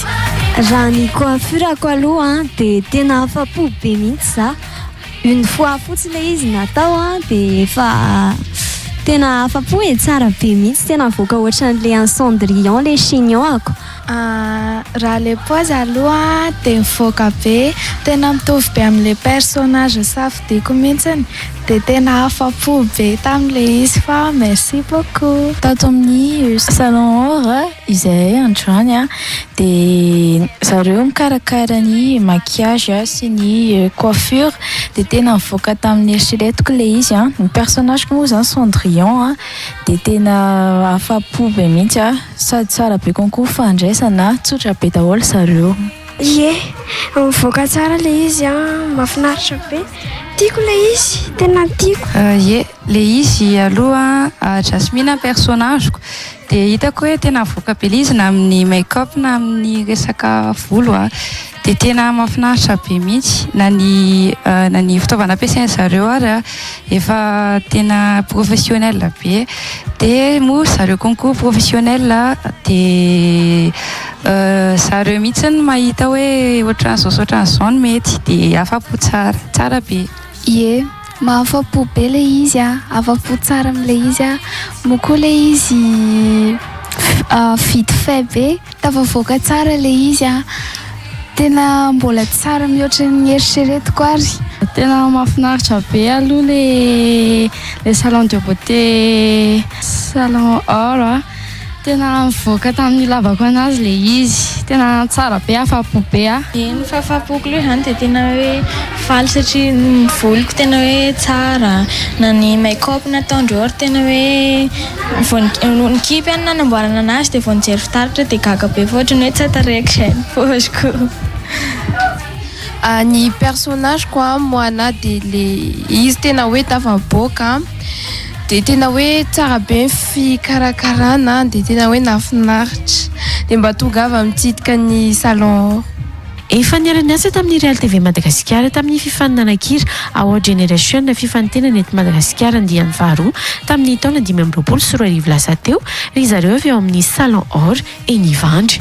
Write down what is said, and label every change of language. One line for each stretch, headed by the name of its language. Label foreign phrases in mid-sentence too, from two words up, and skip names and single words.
Malagasy: Raha ny coiffurako aloha dia tena afa-po be mihitsy za.
French: Une fois
Malagasy: fotsiny ilay izy natao dia efa tena afa-po tsara be mihitsy, tena avoaka ohatran'ilay un Cendrillon ilay chignon-ako. Raha le poazy aloha dia mivoaka be, tena mitovy be amin'ilay personnage safidiko mihitsiny dia tena afa-po be tamin'ilay izy fa
French: merci beaucoup.
Malagasy: Tato amin'ny Salon Or izay androany dia zareo mikarakara ny maquillage sy ny coiffure dia tena mivoaka tamin'ny eritreretiko ilay izy. Ny personnage moa zany Cendrillon dia tena afa-po be mihitsy sady tsara be konko fandraisana, tsotra be daholo zareo. Ie, mivoaka tsara ilay izy, mahafinaritra be. Tiako ilay izy, tena tiako. Ie, ilay izy aloha Jasmine personnageko dia hitako hoe tena mivoaka be ilay izy na amin'ny make-up na amin'ny resaka volo dia tena mahafinaritra be mihitsy na ny fitaovana ampiasaina zareo ary efa tena professionnel be dia moa zareo
French: concours professionnel
Malagasy: dia zareo mihitsy ny mahita hoe ohatran'izao no mety dia afa-po tsara be. Ie, mahafa-po be le izy afa-po tsara am'le izy moa koa le izy vita fait be tafavoaka tsara le izy tena mbola tsara mihoatra ny eritreretiko ary. Tena mahafinaritra be aloha le
French: salon de beauté
Malagasy: salon or tena mivoaka tamin'ny lavako anazy le izy tena tsara be afa-po be ny fahafahapoko loha izany dia tena hoe faly satria ny voloko tena hoe tsara na ny make-up nataondreo ary tena hoe ny kipy any nanamboarana anazy dia vao nijery fitaratra dia gaga be fotrany hoe tsy taraiky izay poziko. Ny
French: personnage quoi
Malagasy: moana dia le izy tena hoe tafavoaka dia tena hoe tsara be ny fikarakarana dia tena hoe nafinaritra dia mba tonga avy mitsidika ny salon. Efa niarany asa tamin'ny Real TV Madagasikara tamin'ny fifaninana-kira Award Generation fifanintena eto Madagasikara andiany faharoa tamin'ny taona 2024 lasa teo ry zareo avy ao amin'ny salon or eny Ivandry.